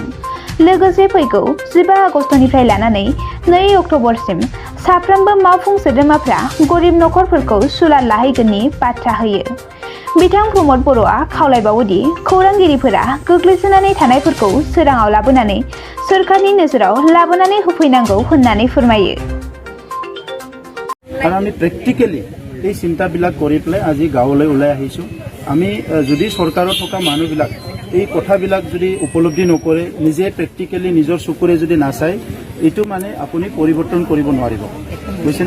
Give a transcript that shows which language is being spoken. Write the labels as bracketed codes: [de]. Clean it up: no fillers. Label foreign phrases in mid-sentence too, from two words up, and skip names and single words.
[brx] लोगोसे फैगौ 15 आगस्टनिफ्राय लानानै 2 अक्ट'बरसिम साफ्रोमबो मावफुं सोद्रोमाफ्रा गोरिब नखरफोरखौ सुलाद लाहैगोननि बाथ्रा होयो। बिथां प्रमद बर'आ खावलायबावोदि खौरांगिरिफोरा गोग्लैसोनानै थानायफोरखौ सोराङाव लाबोनानै सोरखारनि नोजोराव लाबोनानै होफैनांगौ होननानै फोरमायो। [as] আৰু আমি প্ৰেক্টিকেলি এই চিন্তাবিলাক কৰি পেলাই আজি গাঁৱলৈ ওলাই আহিছোঁ। আমি যদি চৰকাৰত থকা মানুহবিলাক এই কথাবিলাক যদি উপলব্ধি নকৰে, নিজে প্ৰেক্টিকেলি নিজৰ চকুৰে যদি নাচায়, এইটো মানে আপুনি পৰিৱৰ্তন কৰিব নোৱাৰিব, বুজিছেনে?